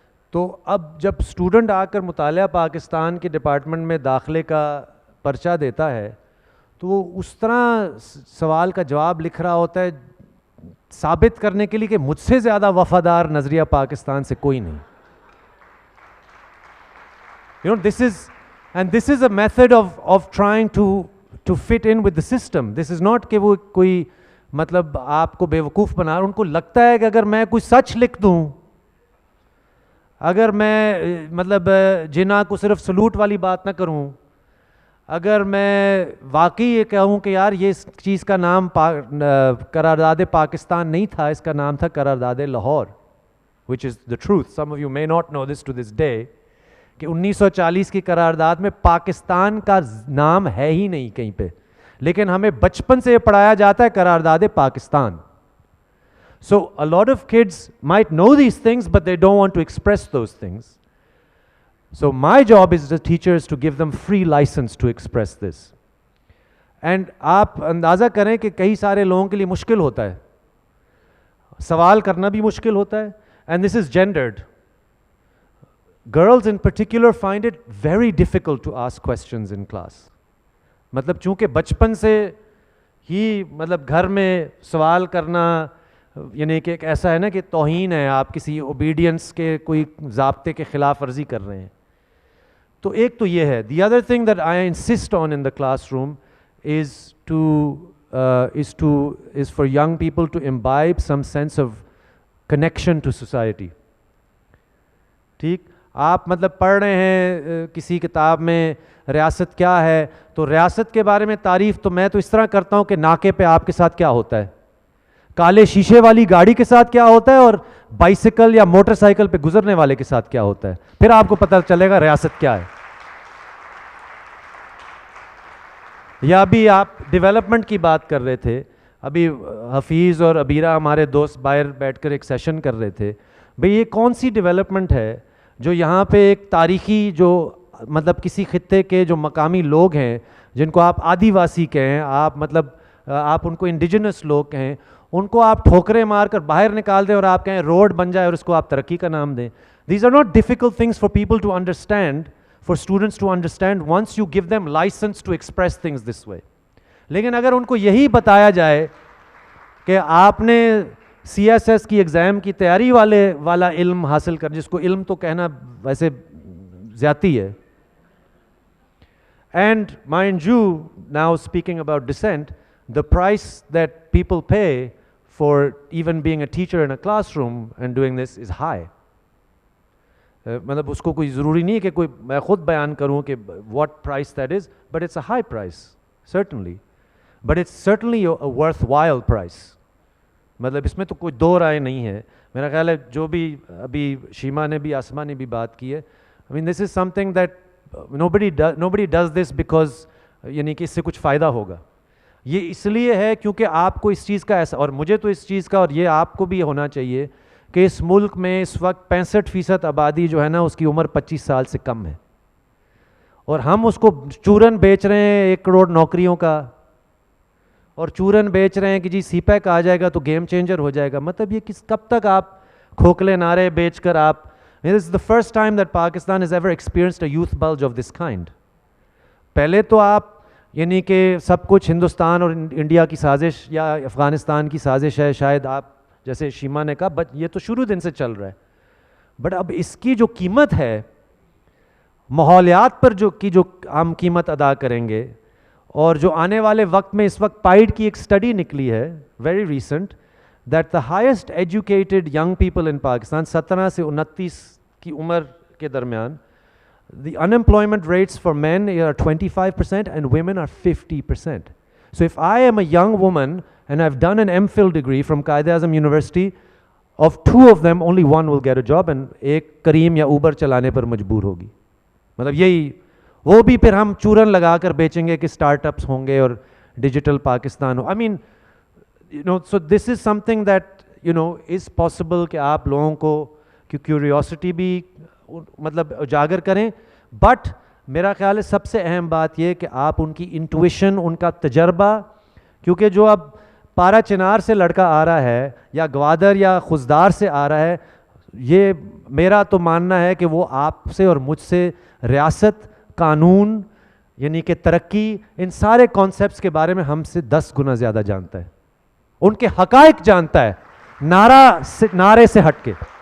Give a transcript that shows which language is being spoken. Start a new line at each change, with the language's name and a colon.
Urdu: تو اب جب اسٹوڈنٹ آ کر مطالعہ پاکستان کے ڈپارٹمنٹ میں داخلے کا پرچہ دیتا ہے تو وہ اس طرح سوال کا جواب لکھ رہا ہوتا ہے ثابت کرنے کے لیے کہ مجھ سے زیادہ وفادار نظریہ پاکستان سے کوئی نہیں.
English: You know, this is a method of trying to fit in with the system. This is not
Urdu: کہ وہ کوئی مطلب آپ کو بیوقوف بنا رہا. ان کو لگتا ہے کہ اگر میں کوئی سچ لکھ دوں، اگر میں مطلب جناح کو صرف سلوٹ والی بات نہ کروں، اگر میں واقعی یہ کہوں کہ یار یہ اس چیز کا نام قرارداد پاکستان نہیں تھا، اس کا نام تھا قرارداد Lahore,
English: which is the truth. Some of you may not know this to this day,
Urdu: کہ 1940 کی قرارداد میں پاکستان کا نام ہے ہی نہیں کہیں پہ، لیکن ہمیں بچپن سے یہ پڑھایا جاتا ہے قرارداد Pakistan.
English: So a lot of kids might know these things, but they don't want to express those things. So my job is as teachers to give them free license to express this.
Urdu: And آپ اندازہ کریں کہ کئی سارے لوگوں کے لیے مشکل ہوتا ہے، سوال کرنا بھی مشکل ہوتا ہے.
English: And this is gendered. girls in particular find it very difficult to ask questions in class.
Urdu: مطلب چونکہ بچپن سے ہی مطلب گھر میں سوال کرنا یعنی کہ ایک ایسا ہے نا کہ توہین ہے, آپ کسی اوبیڈینس کے کوئی ضابطے کے خلاف ورزی کر رہے ہیں. تو ایک تو یہ ہے.
English: The other thing that I insist on in the classroom is for young people to imbibe some sense of connection to society.
Urdu: ٹھیک, آپ مطلب پڑھ رہے ہیں کسی کتاب میں ریاست کیا ہے, تو ریاست کے بارے میں تعریف تو میں تو اس طرح کرتا ہوں کہ ناکے پہ آپ کے ساتھ کیا ہوتا ہے, کالے شیشے والی گاڑی کے ساتھ کیا ہوتا ہے, اور بائیسیکل یا موٹر سائیکل پہ گزرنے والے کے ساتھ کیا ہوتا ہے, پھر آپ کو پتہ چلے گا ریاست کیا ہے. یا ابھی آپ ڈیولپمنٹ کی بات کر رہے تھے, ابھی حفیظ اور عبیرہ ہمارے دوست باہر بیٹھ کر ایک سیشن کر رہے تھے, بھئی یہ کون سی ڈیولپمنٹ ہے جو یہاں پہ ایک تاریخی جو مطلب کسی خطے کے جو مقامی لوگ ہیں جن کو آپ آدی واسی کہیں, آپ مطلب آپ ان کو انڈیجنس لوگ کہیں, ان کو آپ ٹھوکریں مار کر باہر نکال دیں اور آپ کہیں روڈ بن جائے اور اس کو آپ ترقی کا نام دیں.
English: These are not difficult things for people to understand, for students to understand once you give them license to express things this way.
Urdu: لیکن اگر ان کو یہی بتایا جائے کہ آپ نے سی ایس ایس کی ایگزام کی تیاری والا علم حاصل کر, جس کو علم تو کہنا ویسے زیادتی ہے.
English: And mind you, now speaking about dissent, the price that people pay for even being a teacher in a classroom and doing this is high.
Urdu: مطلب اس کو کوئی ضروری نہیں ہے کہ کوئی میں خود بیان کروں کہ
English: what price that is, but it's a high price, certainly. But it's certainly a worthwhile price.
Urdu: مطلب اس میں تو کوئی دو رائے نہیں ہے. میرا خیال ہے جو بھی ابھی شیما نے بھی آسما نے بھی بات کی ہے,
English: I mean this is something that nobody does this because
Urdu: یعنی کہ اس سے کچھ فائدہ ہوگا. یہ اس لیے ہے کیونکہ آپ کو اس چیز کا ایسا, اور مجھے تو اس چیز کا, اور یہ آپ کو بھی ہونا چاہیے کہ اس ملک میں اس وقت 65% آبادی جو ہے نا اس کی عمر 25 سال سے کم ہے, اور ہم اس کو چورن بیچ رہے ہیں 1 کروڑ نوکریوں کا, اور چورن بیچ رہے ہیں کہ جی سی پیک آ جائے گا تو گیم چینجر ہو جائے گا. مطلب یہ کب تک آپ کھوکھلے نعرے بیچ کر آپ,
English: this is the first time that Pakistan has ever experienced a youth bulge of this kind.
Urdu: پہلے تو آپ یعنی کہ سب کچھ ہندوستان اور انڈیا کی سازش یا افغانستان کی سازش ہے, شاید آپ جیسے شیما نے کہا, بٹ یہ تو شروع دن سے چل رہا ہے. بٹ اب اس کی جو قیمت ہے ماحولیات پر جو ہم قیمت ادا کریں گے, اور جو آنے والے وقت میں اس وقت پائڈ کی ایک اسٹڈی نکلی ہے
English: very recent, that the highest educated young people in Pakistan
Urdu: 17 سے 29 کی عمر کے درمیان,
English: the unemployment rates for men are 25% and women are 50%. So if I am a young woman and I've done an MPhil degree from Quaid-e-Azam University, of 2 of them only 1 will get a job and
Urdu: ایک کریم یا Uber چلانے پر مجبور ہوگی. مطلب یہی, وہ بھی پھر ہم چورن لگا کر بیچیں گے کہ اسٹارٹ اپس ہوں گے اور digital Pakistan ہو.
English: I mean, you know, so this is something that, you know, is possible
Urdu: کہ آپ لوگوں کو کی کیوریوسٹی بھی مطلب اجاگر کریں, بٹ میرا خیال ہے سب سے اہم بات یہ کہ آپ ان کی انٹویشن, ان کا تجربہ, کیونکہ جو اب پارا چنار سے لڑکا آ رہا ہے یا گوادر یا خزدار سے آ رہا ہے, یہ میرا تو ماننا ہے کہ وہ آپ سے اور مجھ سے ریاست, قانون یعنی کہ ترقی, ان سارے کانسیپٹس کے بارے میں ہم سے 10 گنا زیادہ جانتا ہے, ان کے حقائق جانتا ہے, نعرے سے ہٹ کے.